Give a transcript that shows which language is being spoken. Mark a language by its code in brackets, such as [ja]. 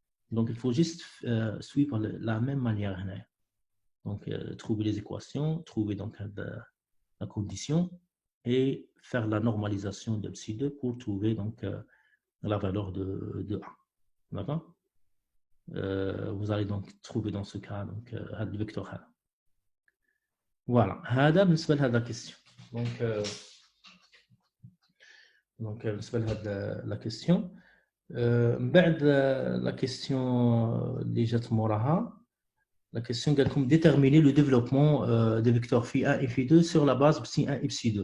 [fr] Donc il faut juste suivre la même manière. Donc trouver les équations, trouver donc la condition et faire la normalisation de psi 2 pour trouver donc la valeur de A. D'accord? Vous allez donc trouver dans ce cas donc le vecteur A. [ar] Voilà, هذا بالنسبة لهذا question. [fr] Donc [ar] بالنسبة لهذا [fr] la question. [ar] بعد [fr] la question [ar] اللي جات موراها. [fr] La question [ar] قال لكم [fr] déterminer le développement des vecteurs phi 1 et phi 2 sur la base psi 1 et psi 2.